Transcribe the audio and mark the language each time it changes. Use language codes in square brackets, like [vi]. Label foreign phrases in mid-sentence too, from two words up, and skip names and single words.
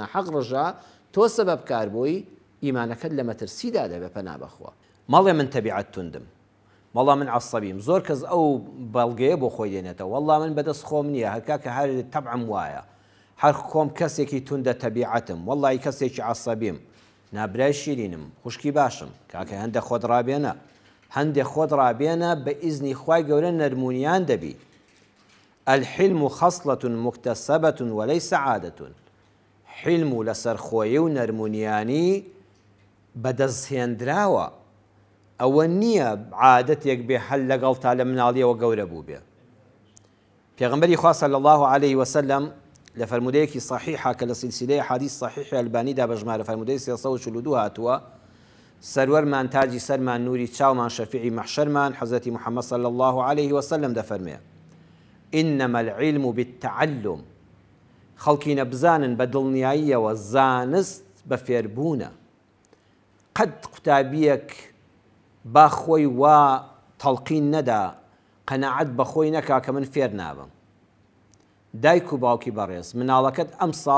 [ckb] ناحەق ڕژا تۆ سەبەب کار بووی ئیمانەکەت لە مەترسیدا دەبێ پەنا بەخوا مەڵێ من تەبیعەت توندم وەڵا من عەسەبیم زۆر کەس ئەو بەڵگەیە بۆ خۆی دێنێتەوە وەڵا من بەدەست خۆم نییە هەرکا کە هەر تەبعم وایە هەر خۆم کەسێکی توندە تەبیعەتم وەڵی کەسێکی عەسەبیم نابرای شیرینم خوشکی باشم کاکە هەندێک خۆت ڕابێنە هەندێک خۆت ڕابێنە بە ئیزنی خوای گەورە نەرمونیان دەبی [ar] الحلم خصلة مكتسبة وليس عادة [ckb] حلم لسرخوي ونرمونياني بدەستهێنراوە ئەوە نییە عادەتێک بێ هەر لەگەڵ تا لە مناڵیەوە گەورە بوو بێ پێغەمبەری خوا [ar] صلی الله عليه وسلم [ckb] لە فەرمودەیەکی صحیحە کە لە سلسلەی حەدیث صحیحی ئەلبانیدا بە ژمارە فەرمودەی 342 هاتووە سەروەرمان تاجی سەرمان نوری چاومان شەفیعی مەحشەرمان حەزرەتی محەممەد [ar] صلی الله عليه وسلم [ckb] دەفەرمێ [ar] إنما العلم بالتعلم [ckb] خەڵکی نەبزانن بە دڵنیاییەوە زانست بە فێربوونە قەت قوتابیەک با خۆی وا تەڵقین نەدا قەناعەت بە خۆی نەکا کە من فێر نابم دایک و باوکی بەڕێز مناڵەکەت ئەم ساڵ